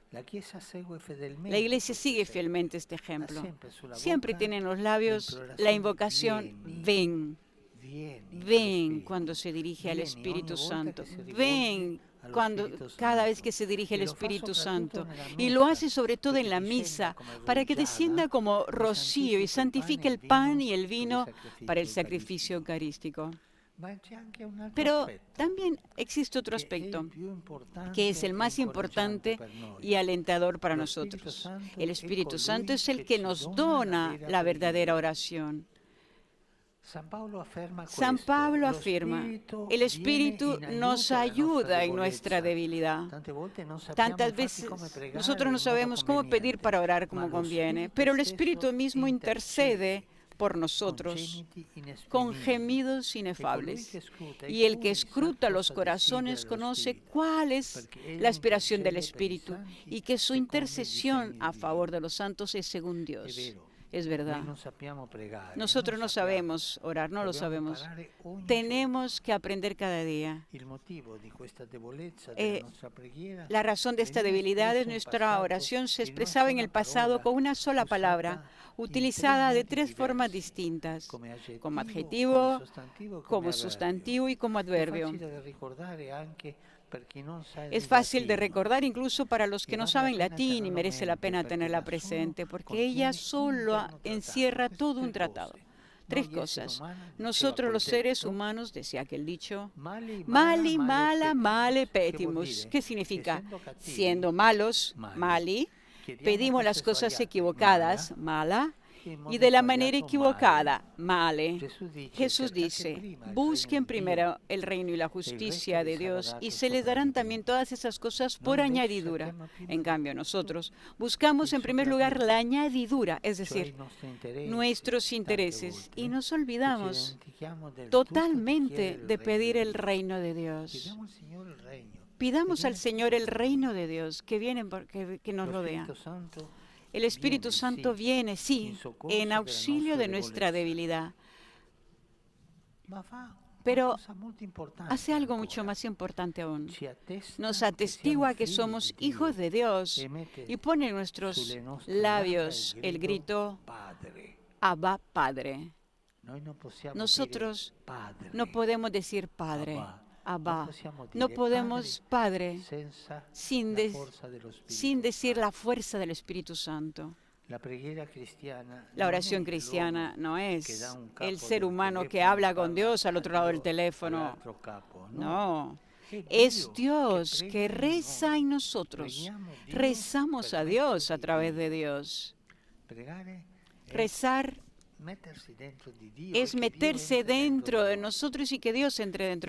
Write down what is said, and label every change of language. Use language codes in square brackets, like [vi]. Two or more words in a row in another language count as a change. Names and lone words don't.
[it] La Chiesa segue fedelmente [es] La iglesia [it] questo [es] sigue [it] esempio. [es] fielmente este [it] Ha [es] ejemplo. [it] sempre sulla [es] Siempre [it] bocca [es] tiene en los labios [it] l'implorazione, [es] la invocación, ven, [it] vieni allo [es] ven [it] Spirito. [es] cuando se dirige al [it] Vieni [es] Espíritu [it] ogni volta [es] Santo. [it] che si rivolge [es] Ven [it] allo [es] cuando [it] Spirito [es] cada vez [it] Santo. [es] que se dirige el [it] E lo fa [es] Espíritu [it] soprattutto [es] Santo. [it] nella [es] Y lo [it] messa, [es] hace sobre todo en [it] perché [es] la [it] discenda [es] misa, [it] come [es] para que [it] rugiada [es] descienda como [it] e [es] rocío y santifique el pan y el vino para el [it] sacrificio [es] sacrificio eucarístico. [it] Ma c'è anche un altro [es] Pero [it] aspetto, [es] también existe otro [it] che è il [es] aspecto [it] più importante [es] que es el [it] e [es] más [it] incoraggiante [es] importante [it] per noi. [es] y alentador para [it] Lo Spirito [es] nosotros. [it] Santo [es] El [it] è [es] Espíritu Santo [it] colui [es] es el [it] che [es] que [it] ci [es] nos [it] dona [es] dona [it] vera [es] la verdadera [it] preghiera. [es] oración. [it] San Pablo afferma [es] San [it] questo, [es] Pablo [it] lo [es] afirma, [it] Spirito [es] el [it] viene [es] Espíritu [it] in [es] nos [it] aiuto alla [es] ayuda en nuestra [it] debolezza. [es] debilidad. [it] Tante volte non sappiamo [es] Tantas [it] infatti [es] veces [it] come pregare [es] nosotros no [it] in modo [es] sabemos cómo pedir [it] conveniente, [es] para orar [it] ma [es] como [it] lo [es] conviene, [it] Spirito [es] pero el [it] stesso [es] Espíritu mismo intercede por [it] con [es] nosotros [it] gemiti [es] con [it] inesprimibili. [es] gemidos [it] E colui [es] inefables. [it] che scruta i [es] Y el que [it] cuori sa [es] escruta los [it] cosa [es] corazones [it] desidera lo [es] conoce [it] Spirito, [es] cuál es [it] perché egli [es] la aspiración del [it] intercede per i [es] Espíritu [it] santi [es] y que su [it] secondo i [es] intercesión [it] disegni [es] a [it] di [es] favor [it] Dio. [es] de los santos es según [it] È [es] Dios. [it] vero, [es] Es [it] Noi [es] verdad. [it] non sappiamo pregare, [es] Nosotros [it] non [es] no [it] sappiamo. [es] sabemos orar, no lo [it] Dobbiamo [es] sabemos. [it] imparare ogni giorno. [es] Tenemos que aprender cada día. [it] Il motivo di questa debolezza Eh, della nostra preghiera [es] La razón de esta [it] veniva [es] debilidad de [it] espresso in [es] nuestra [it] passato [es] oración se [it] in una [es] expresaba en [it] sola [es] el pasado [it] parola [es] con una sola palabra, [it] usata in [es] utilizada de [it] modi [es] tres formas [it] diversi, [es] distintas, [it] come [es] como [it] aggettivo, [es] adjetivo, [it] come [es] como [it] avverbio. [es] sustantivo y como [it] È [es] adverbio. [it] facile da ricordare anche per chi non sa il [es] Es fácil de [it] latino. [es] recordar incluso para los que Y no [it] vale la [es] saben [it] pena [es] latín y [it] tenerlo [es] merece la [it] mente, [es] pena porque tenerla [it] da solo [es] presente, porque [it] contiene [es] ella [it] un [es] solo [it] interno tratado. [es] encierra [it] Queste [es] todo un [it] tre [es] tratado. [it] cose. [es] Tres [it] Noi esseri [es] cosas. [it] umani, diceva [es] Nosotros [it] quel [es] los seres [it] detto, [es] humanos, decía aquel dicho, [la] mali, mali, mala, mala, male petimus. [it] Che vuol [la] petimus. [it] dire? [es] ¿Qué [it] Che [es] significa? [it] essendo cattivi, [es] Siendo malos, [la] mali, mali, [it] chiediamo [es] pedimos las [it] cose [es] cosas [it] sbagliate, [es] equivocadas, [la] mala, mala, [it] e in modo [es] y de la manera [it] sbagliato, [es] equivocada, male. [it] cercate [es] Jesús dice, [it] prima il [es] busquen [it] regno di [es] primero [it] Dio, [es] el reino y la [it] e il resto [es] justicia [it] vi [es] de [it] sarà [es] Dios [it] dato [es] y se les darán también [it] sopra [es] todas esas cosas por [it] Noi invece [es] añadidura. [it] cerchiamo prima [es] En [it] di [es] cambio, [it] tutto [es] nosotros buscamos [it] il [es] en primer lugar la [it] sopravvento, [es] añadidura, es [it] cioè [es] decir, [it] i nostri interessi, [es] nuestros [it] tante [es] intereses, [it] volte, [es] y nos [it] e ci [es] olvidamos [it] dimentichiamo del tutto di [es] totalmente [it] chiedere [es] de [it] il regno [es] pedir [it] di [es] el [it] Dio. [es] reino de Dios. [it] Chiediamo al Signore il regno. [es] Pidamos [it] che [es] al [it] viene [es] Señor el [it] tutto. [es] reino de Dios que viene que nos [it] Lo [es] rodea. [it] Spirito Santo [es] El Espíritu [it] viene, [es] Santo [it] sì, [es] viene, [it] in [es] sí, [it] soccorso [es] en [it] della [es] auxilio [it] nostra [es] de nuestra [it] debolezza. [es] debilidad, [it] Ma fa una [es] pero [it] cosa molto importante [es] hace algo [it] ancora. [es] mucho más importante aún. [it] Ci attesta [es] Nos [it] che [es] atestigua [it] siamo [es] que [it] figli [es] somos [it] di [es] hijos [it] Dio [es] de Dios [it] e mette [es] y pone en nuestros [it] sulle nostre labbra [es] labios el grito [it] Padre. [es] Abba Padre. [it] Noi non possiamo [es] Nosotros [it] dire Padre. [es] no podemos decir Padre, [it] Abba. [es] Abba. [it] Non possiamo dire [es] No podemos Padre [it] senza [es] sin, [it] la [es] de- [it] forza dello Spirito [es] sin decir [it] Santo. [es] la fuerza del Espíritu Santo. [it] La preghiera cristiana [es] La [it] non [es] oración [it] è [es] cristiana [it] l'uomo [es] no [it] che [es] es [it] da un capo [es] el ser [it] del [es] humano que [it] telefono, [es] habla con [it] parla [es] Dios al [it] a [es] otro lado del [it] Dio, [es] teléfono. [it] all'altro capo. [es] No, [it] È [es] es [it] Dio [es] Dios [it] prega [es] que [it] in [es] reza [it] noi. [es] en nosotros. [it] Preghiamo Dio [es] Rezamos [it] per [es] a [it] mezzo [es] Dios a [it] di [es] través [it] Dio. [es] de Dios. [it] Pregare è [es] Rezar [it] mettersi dentro di Dio [es] es [it] e che Dio [es] meterse [it] entri [es] dentro de [it] noi. [es] nosotros y que Dios entre dentro